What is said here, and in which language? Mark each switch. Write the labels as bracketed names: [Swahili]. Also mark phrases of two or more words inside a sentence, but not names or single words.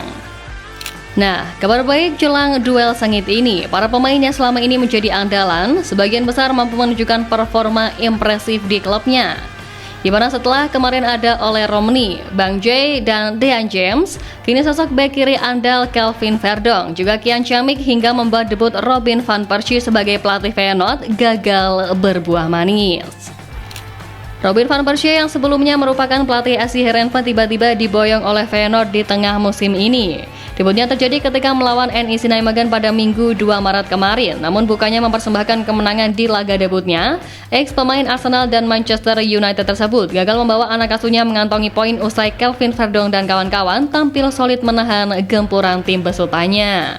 [Indonesian] Nah, kabar baik jelang duel sengit ini, para pemain yang selama ini menjadi andalan, sebagian besar mampu menunjukkan performa impresif di klubnya. Di mana setelah kemarin ada Ole Romney, Bang J, dan Dean James, kini sosok bek kiri andal Kelvin Verdong juga kian ciamik hingga membuat debut Robin van Persie sebagai pelatih Feyenoord gagal berbuah manis. Robin van Persie yang sebelumnya merupakan pelatih SC Heerenveen tiba-tiba diboyong oleh Feyenoord di tengah musim ini. Debutnya terjadi ketika melawan NEC Nijmegen pada Minggu 2 Maret kemarin, namun bukannya mempersembahkan kemenangan di laga debutnya, ex pemain Arsenal dan Manchester United tersebut gagal membawa anak asuhnya mengantongi poin usai Kelvin Verdong dan kawan-kawan tampil solid menahan gempuran tim besutannya.